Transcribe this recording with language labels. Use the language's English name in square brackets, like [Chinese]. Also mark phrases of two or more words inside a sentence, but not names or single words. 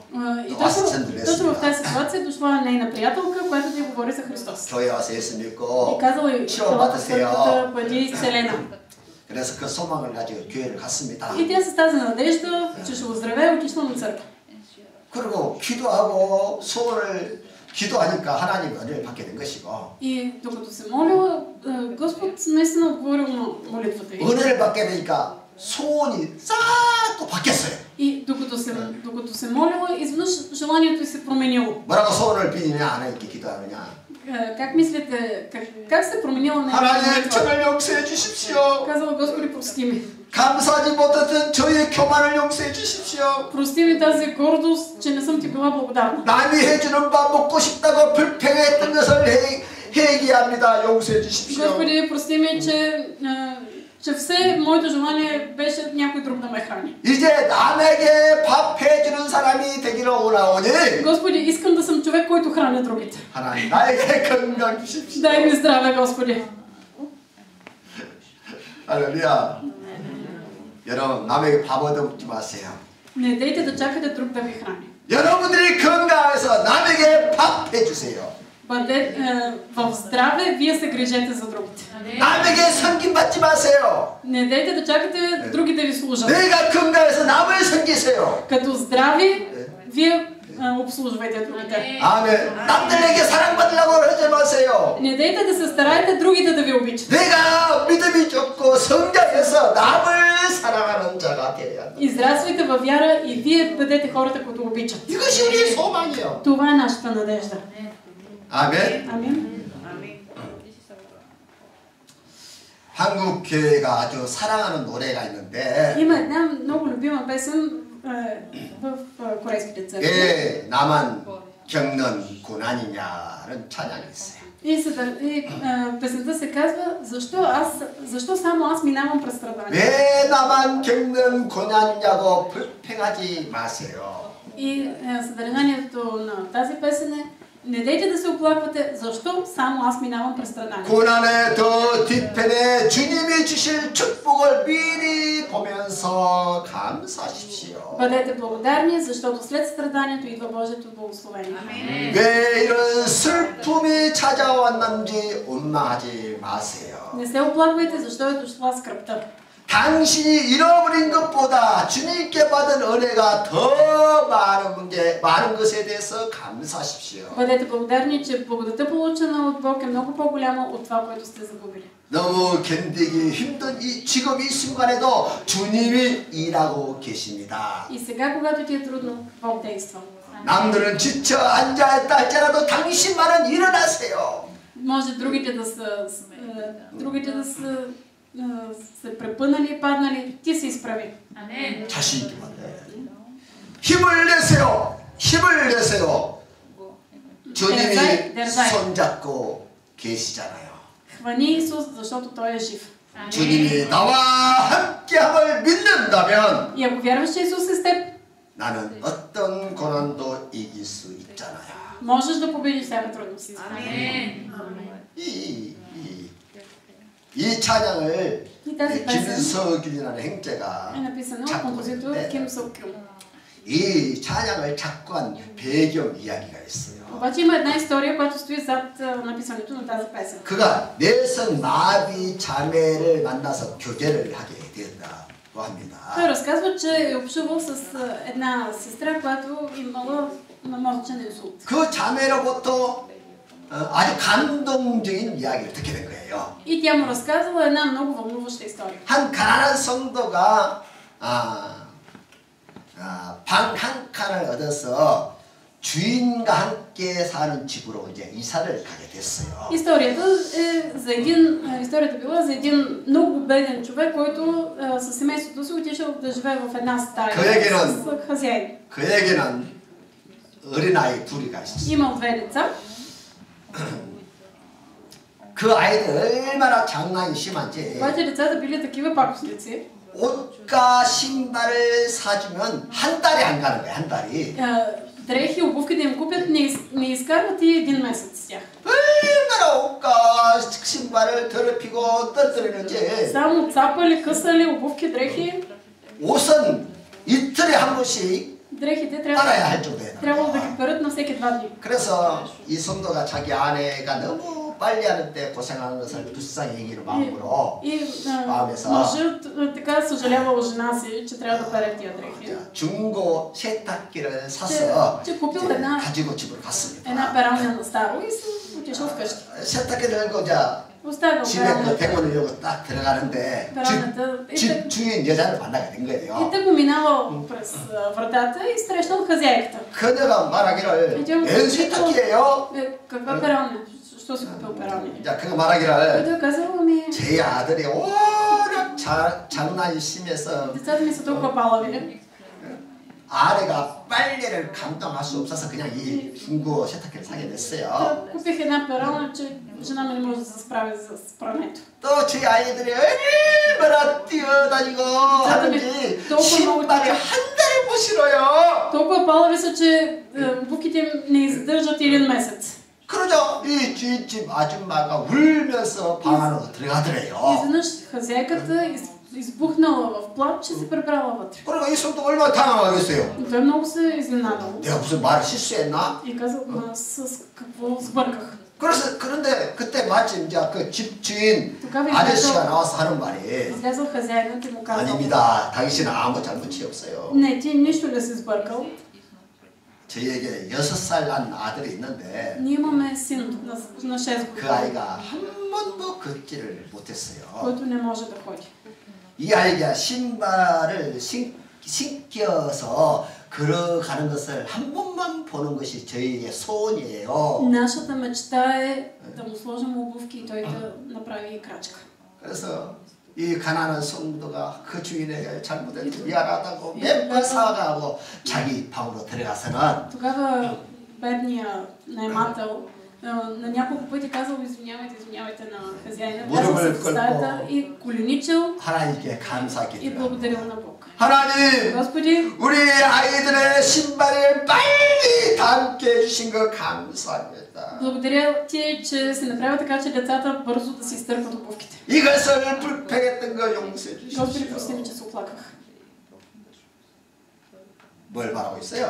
[Bulgarian] И точно в тази ситуация дошла нейна приятелка, която да й говори за Христос. [Korean] 교회 와서 예수 믿고 [Bulgarian] И казала й, да бъде изцелена. [Korean] 그래서 그 소망을 가지고 교회를 갔습니다. [Bulgarian] И тя с тази надежда, че ще оздравее, отишла на църква. [Korean] 그리고 기도하고 소원을 기도하니까 하나님 은혜를 받게 된 것이고. [Bulgarian] И докато се молила, Господ наистина отговорил на молитвата й. [Korean] 은혜를 받게 되니까 소원이 싹 또 바뀌었어요. [Bulgarian] И докато се молила, изведнъж желанието й се променило. [Korean] 뭐라고 소원을 비느냐 하나님께 기도하느냐? [Bulgarian] Как мислите, как се променила нейната 하나님 молитва? [Korean] 저를 용서해 주십시오. [Bulgarian] Казала, Господи, прости ми. [Korean] 감사하지 못했던 저의 교만을 용서해 주십시오. [Bulgarian] Прости ми тази гордост, че не съм ти била благодарна. [Korean] 남이 해주는 밥 먹고 싶다고 불평했던 것을 회개합니다. 용서해 주십시오. [Bulgarian] Господи, прости ми, че все моето желание беше някой друг да ме храни. [Korean] 이제 남에게 밥 해주는 사람이 되기를 원하오니 [Bulgarian] Господи, искам да съм човек, който храня другите. [Korean] 하나님 나에게 건강 주십시오. [Bulgarian] Дай ми здраве, Господи. [Korean] 할렐루야. 여러분 남에게 밥 얻어먹지 마세요. [Bulgarian] Не дейте да чакате друг да ви храни. [Korean] 여러분들이 건강해서 남에게 밥 해주세요. [Bulgarian] В здраве вие се грижете за другите. [Korean] 남에게 섬김받지 마세요. [Bulgarian] Не дейте да чакате други да ви служат. [Korean] 내가 건강해서 남을 섬기세요. [Bulgarian] Като здрави, вие обслужвайте другите. [Korean] 아멘. 남들에게 사랑받으려고 하지 마세요. [Bulgarian] Не дейте да се стараете другите да ви обичат. [Korean] 내가 믿음이 좋고 성장해서 남을 사랑하는 자가 되어야 한다. [Bulgarian] Израствайте във вяра и вие бъдете хората, които обичат. [Korean] 이것이 우리의 소망이에요. [Bulgarian] Това е нашата надежда. [Korean] 아멘. [Bulgarian] Амин. [Korean] 한국 교회가 아주 사랑하는 노래가 있는데 [Bulgarian] Има една много любима песен в корейските църкви. [Korean] 왜 나만 겪는 고난이냐는 찬양이 있어요. [Bulgarian] И песента се казва защо само аз минавам през страдания. [Korean] 왜 나만 겪는 고난이냐고 불평하지 마세요. [Bulgarian] И съдържанието на тази песен е: не дейте да се оплаквате, защо само аз минавам през страдания. [Korean] 고난의 더 뒤편에 주님이 주실 축복을 미리 보면서 감사하십시오. [Bulgarian] Бъдете благодарни, защото след страданието идва Божието благословение. [Korean] 왜 이런 슬픔이 찾아왔는지 원망하지 마세요. [Bulgarian] Не се оплаквайте, защо е дошла скръпта. [Korean] 당신이 잃어버린 것보다 주님께 받은 은혜가 더 많은 것에 대해서 감사하십시오. [Bulgarian] Бъдете благодарни, че благодата, получена от Бог, е много по-голяма от това, което сте загубили. [Korean] 너무 견디기 힘든 지금 이 순간에도 주님이 일하고 계십니다. [Bulgarian] И сега, когато ти е трудно, Бог действа. [Korean] 남들은 지쳐 앉아있다 할지라도 당신만은 일어나세요. [Bulgarian] Може другите да са се препънали и паднали, ти се изправи. [Korean] 자신 있게 말해. 힘을 내세요. 힘을 내세요. 주님이 손잡고 계시잖아요. [Bulgarian] Хвани Исус, защото Той е жив. [Korean] 주님이 나와 함께함을 믿는다면 [Bulgarian] И ако вярваш, че Исус е с теб, [Korean] 나는 어떤 고난도 이길 수 있잖아요. [Bulgarian] можеш да победиш всяка трудност. [Korean] 이 찬양을 [Bulgarian] И тази песен [Korean] 김석균이라는 행제가 [Bulgarian] е написана от композитор Ким Сок Кюн. [Korean] 이 찬양을 작곡한 배경 이야기가 있어요. [Bulgarian] Обаче има една история, която стои зад написането на тази песен. [Korean] 그가 내성 마비 자매를 만나서 교제를 하게 되었다고 합니다. [Bulgarian] Той разказва, че е общувал с една сестра, която имала мозъчен инсулт. [Korean] 그 자매로부터 아주 감동적인 이야기를 듣게 된 거예요. [Bulgarian] И тя му разказала една много вълнуваща история. [Korean] 한 가난한 성도가 방 한 칸을 얻어서 주인과 함께 사는 집으로 이제 이사를 가게 됐어요. [Bulgarian] Историята била за един много беден човек, който със семейството си отишъл да живее в една стая с хазяин. [Korean] 그에게는 어린아이 둘이가 있었어요. [Bulgarian] Имал две деца. [Korean] 그 아이들 얼마나 장난이 심한지. [Bulgarian] обаче децата били такива пакостници. [Korean] 옷과 신발을 사주면 한 달이 안 가는 거야, 한 달이. [Bulgarian] дрехи, обувки да им купят, не изкарват и един месец с тях. [Korean] 얼마나 옷과 신발을 더럽히고 떨어뜨리는지. [Bulgarian] само цапали, късали, обувки, дрехи. [Korean] 옷은 이틀에 한 번씩 [Bulgarian] дрехите [Korean] 빨아야 할 정도예요. [Bulgarian] трябвало да ги перат на всеки 2 дни. [Korean] 그래서 이 성도가 자기 아내가 너무 빨리 하는데 고생하는 것을 불쌍히 여기는 마음으로 마음에서 [Bulgarian] мъжът така съжалявал жена си, че трябва да пере тия дрехи. [Korean] 중고 세탁기를 사서 가지고 집으로 갔습니다. [Bulgarian] една пералня на старо и се отишъл вкъщи. [Korean] 세탁기 들고 집에 그 대문을 열고 딱 들어가는데 집 주인 여자를 만나게 된 거예요. [Bulgarian] И тъй минавал през вратата и срещнал хазяйката. [Korean] 그녀가 말하기를 웬 세탁기예요? [Bulgarian] каква пералня? Що си купил пералня? [Korean] 그가 말하기를 [Bulgarian] той казал, ами [Korean] 제 아들이 워낙 장난이 심해서 [Bulgarian] децата ми са толкова палави. [Korean] 아내가 빨래를 감당할 수 없어서 그냥 이 중고 세탁기를 사게 됐어요. [Bulgarian] Купих една пералня, че жена ми не може да се справи с прането. [Korean] 또 제 아이들이 얼마나 뛰어다니고 하는지 신발이 한 달에 못 신어요. [Bulgarian] толкова палави са, че обувките им не издържат един месец. [Korean] 그러자 이 주인집 아줌마가 울면서 방 안으로 들어가더래요. [Bulgarian] изведнъж хазяйката избухнала в плач, че се прибрала вътре. [Korean] 그러니까 이 성도 얼마나 당황하겠어요. [Bulgarian] И той много се изненадал. [Korean] 내가 무슨 말을 실수했나? [Bulgarian] И казал, с какво сбърках. [Korean] 그런데 그때 마침 이제 그 집 주인 아저씨가 나와서 하는 말이 [Bulgarian] излязъл хазяинът и му казал, [Korean] 아닙니다. 당신은 아무 잘못이 없어요. [Bulgarian] не, ти нищо не си сбъркал. [Korean] 저희에게 6살 난 아들이 있는데 [Bulgarian] ние имаме син на 6 그 години, [Korean] 아이가 한 번도 걷지를 못했어요. [Bulgarian] който не може да ходи. [Korean] 이 아이가 신발을 신겨서 걸어가는 것을 한 번만 보는 것이 저희의 소원이에요. [Bulgarian] Нашата мечта е да му сложим обувки и той да направи крачка. [Korean] 그래서 이 가난한 성도가 그 주인에게 잘못했지 미안하다고 몇 번 사과하고 자기 방으로 들어가서는 [Bulgarian] Тогава бедният наемател на няколко пъти казал, извинявайте на хазяина, влязъл се в стаята и коленичил [Korean] 하나님께 감사하게 [Bulgarian] и благодарил на Бог. [Korean] 하나님, [Bulgarian] Господи, [Korean] 우리 아이들의 신발을 빨리 닮게 해주신 거 감사합니다. [Bulgarian] благодаря ти, че се направи така, че децата бързо да си изтъркват обувките. [Korean] 이것을 불평했던 거 용서해 [Bulgarian] Господи, прости [Korean] 주십시오. [Bulgarian] ми, че се оплаках. [Korean] 뭘 바라고 있어요?